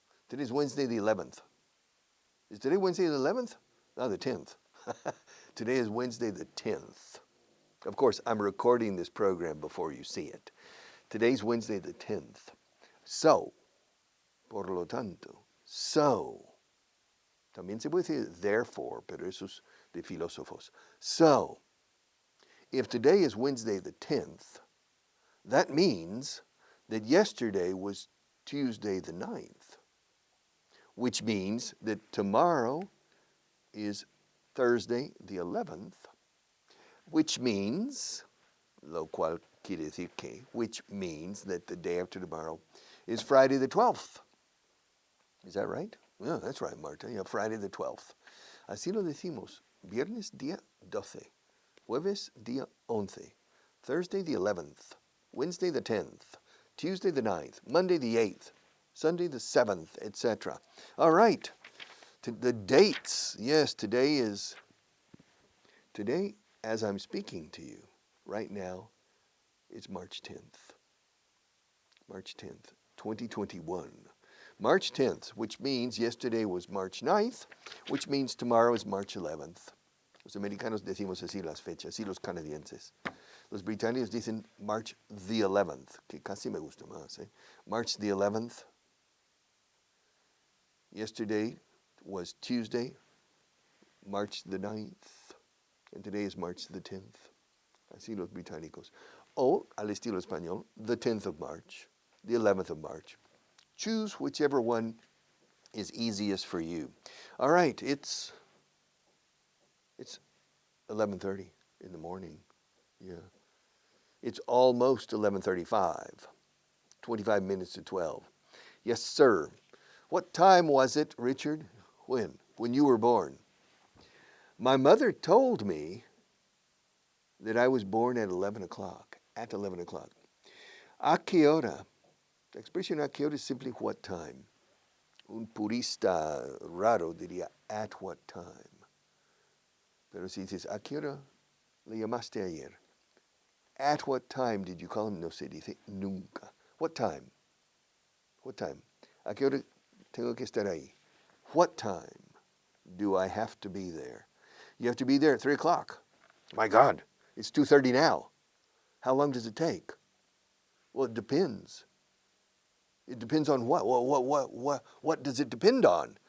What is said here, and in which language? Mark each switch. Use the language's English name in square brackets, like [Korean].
[English] Today's Wednesday the 11th. Is today Wednesday the 11th? No, the 10th. Today is Wednesday the 10th. Of course, I'm recording this program before you see it. Today's Wednesday the 10th. [Spanish] So, por lo tanto, so. También se puede decir therefore, pero eso es de filósofos. [English] So, if today is Wednesday the 10th, that means that yesterday was Tuesday the 9th, which means that tomorrow is Thursday the 11th, which means, [Spanish] lo cual quiere decir que, [English] which means that the day after tomorrow is Friday the 12th. Is that right? Yeah, that's right, Marta. Yeah, Friday the 12th. [Spanish] Así lo decimos. Viernes día 12. Jueves día 11. [English] Thursday the 11th. Wednesday the 10th. Tuesday the 9th. Monday the 8th. Sunday the 7th, etc. All right. The dates. Yes, today, as I'm speaking to you right now, it's March 10th. March 10th, 2021. March 10th, which means yesterday was March 9th, which means tomorrow is March 11th. [Spanish] Los americanos decimos así las fechas, así los canadienses. Los británicos dicen [English] March the 11th, [Spanish] que casi me gusta más. [English] March the 11th. Yesterday was Tuesday, March the 9th, and today is March the 10th. [Spanish] Así los británicos. O, al estilo español, [English] the 10th of March, the 11th of March. Choose whichever one is easiest for you. All right, it's 11:30 in the morning. Yeah. It's almost 11:35. 25 minutes to 12. Yes, sir. What time was it, Richard? When? When you were born? My mother told me that I was born at 11 o'clock. At 11 o'clock. [Spanish] ¿A qué hora? La expresión a qué hora es [English] simply what time. [Spanish] Un purista raro diría [English] at what time. [Spanish] Pero si dices, ¿a qué hora le llamaste ayer? [English] At what time did you call him? [Spanish] No se dice nunca. [English] What time? What time? [Spanish] ¿A qué hora tengo que estar ahí? [English] What time do I have to be there? You have to be there at 3 o'clock. My God, it's 2:30 now. How long does it take? Well, it depends. It depends on what? What does it depend on?